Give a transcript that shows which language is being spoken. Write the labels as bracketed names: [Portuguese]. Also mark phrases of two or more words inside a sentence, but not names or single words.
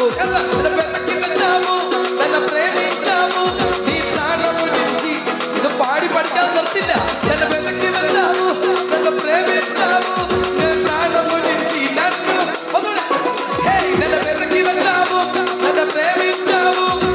[Telugu] నన్ను వెతికి వచ్చావు, నన్ను ప్రేమించావు, నీ ప్రాణము నుంచి. [Malayalam] ഇത് പാടി പഠിക്കാൻ നിർത്തില്ല. [Telugu] నన్ను వెతికి వచ్చావు, నన్ను ప్రేమించావు, నీ ప్రాణము నుంచి నన్ను. నన్ను వెతికి వచ్చావు, నన్ను ప్రేమించావు,